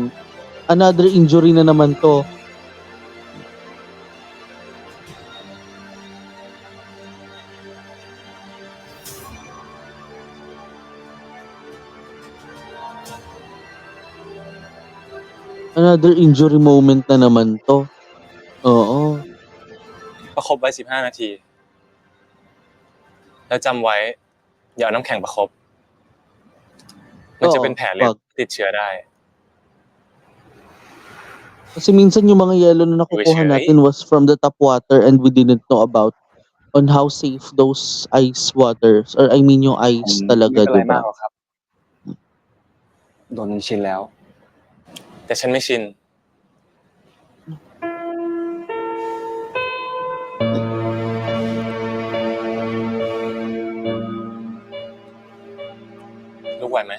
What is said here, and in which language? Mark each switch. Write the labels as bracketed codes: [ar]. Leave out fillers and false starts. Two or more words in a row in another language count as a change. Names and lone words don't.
[en] Another injury [tl] na naman 'to. [en] Another injury moment [tl] na naman 'to. Oo. [th] ประคบไว้15 นาที แล้วจำไว้ อย่าเอาน้ำแข็งประคบ มันจะเป็นแผลเล็บติดเชื้อได้ [tl] Kasi minsan yung mga yelo na nakukuha natin [en] was from the tap water and we didn't know about on how safe those ice waters or I mean yung [th] ผม [tl] ice [th] ไม่ [tl] talaga, [th] เป็นไร [tl] 'di [th] มาก [tl] ba? [th] หรอกครับ โดนชินแล้ว แต่ฉันไม่ชิน ลุกไหวไหม